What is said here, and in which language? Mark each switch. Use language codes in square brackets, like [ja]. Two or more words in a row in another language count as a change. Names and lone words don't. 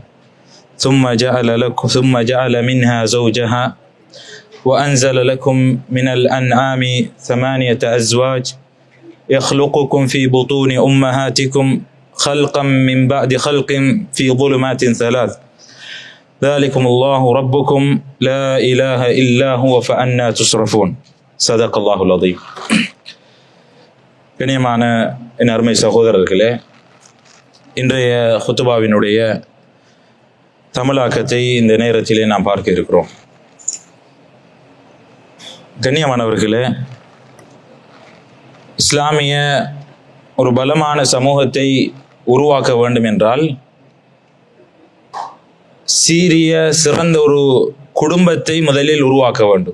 [ar] ثم جعل منها زوجها وأنزل لكم من الأنعام 8 أزواج يخلقكم في بطون أمهاتكم خلقا من بعد خلق في ظلمات 3 ذلكم الله ربكم لا إله إلا هو فأنا تصرفون صدق الله العظيم. [ta] கண்ணியமான என் அருமை சகோதரர்களே, இன்றைய ஹுத்துபாவினுடைய தமிழாக்கத்தை இந்த நேரத்திலே நாம் பார்க்க இருக்கிறோம். கண்ணியமானவர்களே, இஸ்லாமிய ஒரு பலமான சமூகத்தை உருவாக்க வேண்டும் என்றால் சீரிய சிறந்த ஒரு குடும்பத்தை முதலில் உருவாக்க வேண்டும்.